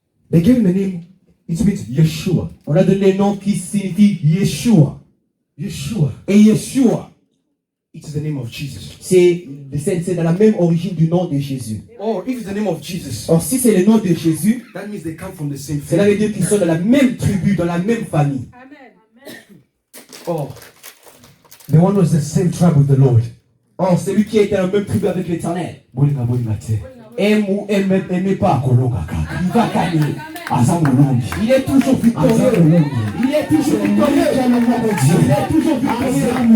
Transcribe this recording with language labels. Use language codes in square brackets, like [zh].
[en] they gave him the name, it means Yeshua. [fr] on a donné le nom qui signifie Yeshua. Yeshua. Et Yeshua, [en] It is the name of Jesus. [fr] c'est dans la même origine du nom de Jésus. [en] Or, if it's the name of Jesus, [fr] Or, si c'est le nom de Jésus, [en] that means they come from the same [fr] cela [en] family. [fr] veut dire qu'ils sont dans la même tribu, dans la même famille. [en] Or, the one was the same tribe with the Lord. [fr] Or, celui qui était dans la même tribu avec l'Éternel, [ln] Bolinga bolinga te. [fr] aime ou aime pas, [ln] Kolonga kaka. [fr] il va gagner. Il est toujours victorieux. Il est toujours victorieux. Il est toujours victorieux.